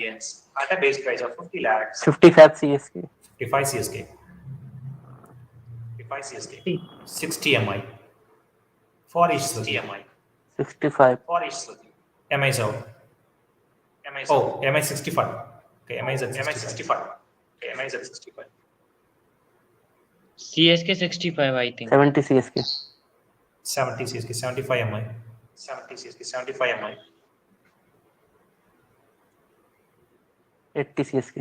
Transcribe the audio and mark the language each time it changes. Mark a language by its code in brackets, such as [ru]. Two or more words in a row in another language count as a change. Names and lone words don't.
[en] 55 CSK. 55 CSK. 60 MI for Ish Sodhi. 65. MI is out. Oh, MI 65. Okay, MI is at 65. CSK 65, I think. 70 CSK. 70 CSK, 75 MI. 80 CSK.